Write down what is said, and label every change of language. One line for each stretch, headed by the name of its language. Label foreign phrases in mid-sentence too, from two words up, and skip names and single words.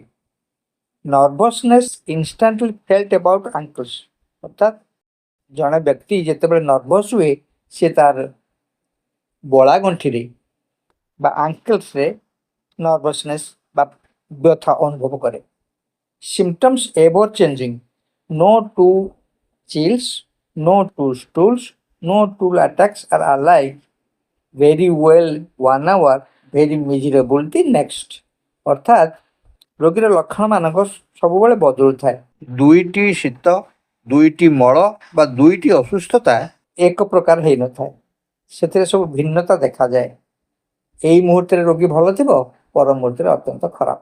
English: nervousness instantly felt about ankles,
Odia: ଅର୍ଥାତ୍ ଜଣେ ବ୍ୟକ୍ତି ଯେତେବେଳେ ନର୍ଭସ୍ ହୁଏ ସେ ତାର ବଳା ଗଣ୍ଠିରେ ବା ଆଙ୍କଲ୍ସରେ ନର୍ଭସନେସ୍ ବା ବ୍ୟଥା ଅନୁଭବ କରେ।
English: symptoms ever changing, no two chills, no two stools, no two attacks are alike, very well 1 hour, very miserable the next,
Odia: ଅର୍ଥାତ୍ ରୋଗୀର ଲକ୍ଷଣମାନଙ୍କ ସବୁବେଳେ ବଦଳୁଥାଏ। ଦୁଇଟି ଶୀତ, ଦୁଇଟି ମଳ ବା ଦୁଇଟି ଅସୁସ୍ଥତା ଏକ ପ୍ରକାର ହେଇନଥାଏ, ସେଥିରେ ସବୁ ଭିନ୍ନତା ଦେଖାଯାଏ। ଏଇ ମୁହୂର୍ତ୍ତରେ ରୋଗୀ ଭଲ ଥିବ, ପର ମୁହୂର୍ତ୍ତରେ ଅତ୍ୟନ୍ତ ଖରାପ।